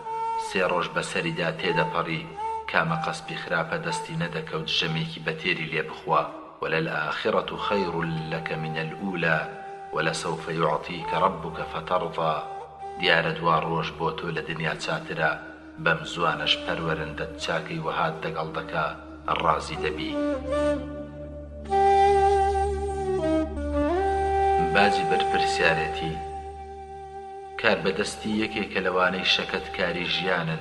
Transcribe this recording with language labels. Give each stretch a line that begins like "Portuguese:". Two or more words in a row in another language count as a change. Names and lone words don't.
Central Kurdish: 3 ڕۆژ بەسەریدا تێدەپەڕی، کامە قەسبی خراپە دەستی نەدەکەوت ژەمێکی بەتێری لێ بخوا.
Arabic: وللآخرة خير لك من الأولى ولسوف يعطيك ربك فترضى.
Central Kurdish: دیارە دوا ڕۆژ بۆ تۆ لە دنیا چاترە، بەم زوانەش پەروەرندەت چاکەی وەهات دەگەڵ دەکا، ڕازی دەبی. باجی بەرپرسیارەتی. کار بەدەستی یەکێکە لەوانەی شەکەت کاری ژیانن.